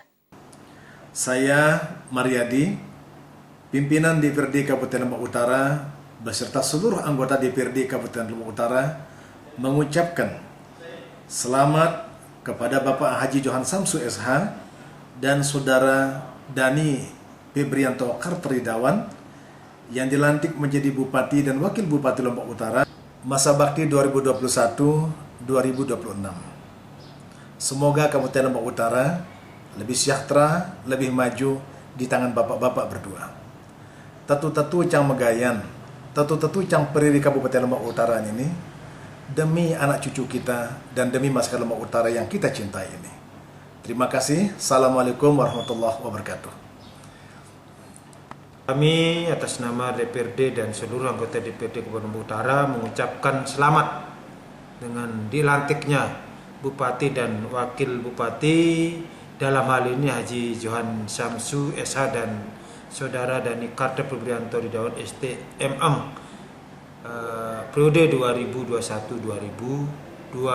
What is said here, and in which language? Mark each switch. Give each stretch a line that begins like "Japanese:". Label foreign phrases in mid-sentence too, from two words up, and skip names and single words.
Indonesian: Saya Mariadi, pimpinan DPRD Kabupaten Lombok Utara beserta seluruh anggota DPRD Kabupaten Lombok Utara mengucapkan selamat kepada Bapak Haji Johan Samsu SH dan Saudara Dani Febrianto Carter Ridwan yang dilantik menjadi Bupati dan Wakil Bupati Lombok Utara masa bakti 2021-2026. Semoga Kabupaten Lombok Utara lebih sejahtera, lebih maju di tangan bapak-bapak berdua.
Sasak: Tatu-tatu cang megayan, tatu-tatu cang periri
Indonesian: Kabupaten Lombok Utara ini, demi anak cucu kita dan demi masyarakat Lombok Utara yang kita cintai ini. Terima kasih.
Arabic: السلام عليكم ورحمة الله وبركاته.
Indonesian: Kami atas nama DPRD dan seluruh anggota DPRD Kabupaten Lombok Utara mengucapkan selamat dengan dilantiknya Bupati dan Wakil Bupati, dalam hal ini Haji Johan Samsu SH dan Saudara Dani Karta Febrianto di Daun STMM periode 2021-2026